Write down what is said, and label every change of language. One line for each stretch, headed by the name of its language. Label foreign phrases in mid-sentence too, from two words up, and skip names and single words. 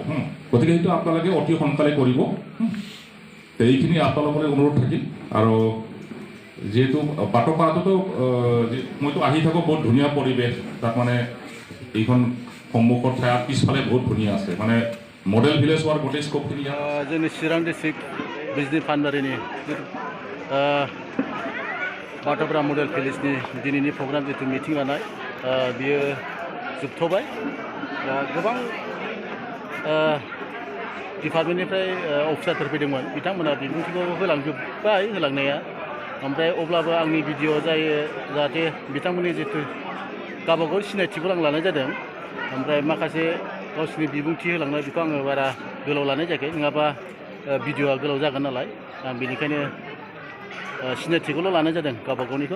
Assamese: গতিকে সেইটো আপোনালোকে অতি সোনকালে কৰিব। এইখিনি আপোনালোকলৈ অনুৰোধ থাকিল। আৰু যিহেতু বাটৰপাৰাটোতো মইতো আহি থাকোঁ, বহুত ধুনীয়া পৰিৱেশ তাত, মানে এইখন সন্মুখৰ ঠাই পিছফালে বহুত ধুনীয়া আছে, মানে
English: model village
Assamese: হোৱাৰ গোটেই স্ক'পখিনি
Bodo: जोंनि चिरां डिस्ट्रिक्ट बिजनि फानबारिनि बाथौपारा मडेल भिलेजनि दिनैनि प्रग्राम जितु मिटिं लानाय बियो जोबथ'बाय। गोबां डिपार्टमेन्टनिफ्राय अफिसारफोर फैदोंमोन, बिथांमोना बिबुंथिखौ होलांजोब्बाय होलांनाया, ओमफ्राय अब्लाबो आंनि भिडिअ जायो जाहाथे बिथांमोननि जितु गावबागाव सिनायथिखौ आं लानाय जादों, ओमफ्राय माखासे गावसोरनि बिबुंथि होलांनाय बेखौ आङो बारा गोलाव लानाय जायाखै, नङाबा भिडिअआ गोलाव जागोन नालाय आं बेनिखायनो सिनायथिखौल' लानाय जादों गावबागावनिखौ।